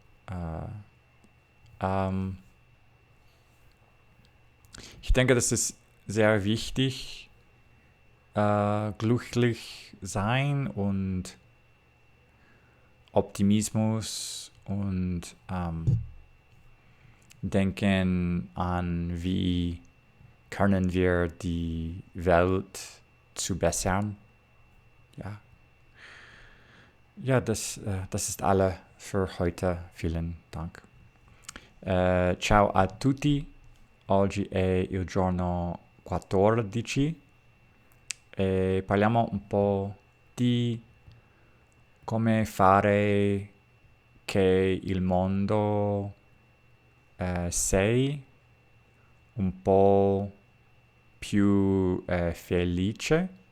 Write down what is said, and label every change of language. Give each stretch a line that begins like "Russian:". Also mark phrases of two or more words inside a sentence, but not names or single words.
German: Ich denke, das ist sehr wichtig, glücklich sein und Optimismus und denken an, wie können wir die Welt zu bessern. Ja, das ist alle für heute. Vielen Dank.
Italian: Ciao a tutti. Oggi è il giorno 14 e parliamo un po' di come fare che il mondo sia un po' più felice.